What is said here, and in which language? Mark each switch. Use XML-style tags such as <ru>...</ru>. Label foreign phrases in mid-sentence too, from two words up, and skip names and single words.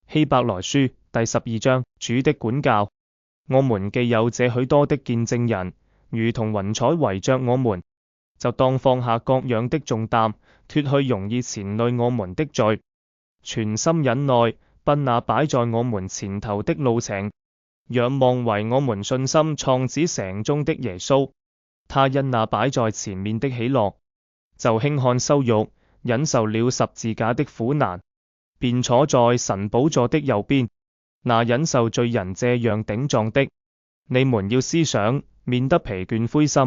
<zh>希伯來書第12章，主的管教。我們既有這許多的見證人，如同雲彩圍着我們，就當放下各樣的重擔，脫去容易纏累我們的罪，全心忍耐，奔那擺在我們前頭的路程，仰望為我們信心創始成終的耶穌。他因那擺在前面的喜樂，就輕看羞辱，忍受了十字架的苦難，便坐在神寶座的右邊。那忍受罪人這樣頂撞的，你們要思想，免得疲倦灰心。</zh>